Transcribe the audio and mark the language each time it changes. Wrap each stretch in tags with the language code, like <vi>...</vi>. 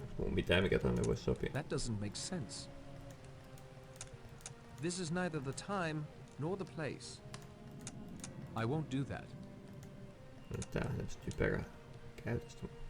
<fi>Mitään mikä tonne voisi sopia.</fi> <en>That doesn't make sense. This is neither the time nor the place. I won't do that.</en> <fi>No, tää on tämmöstä typerää käytöstä.</fi>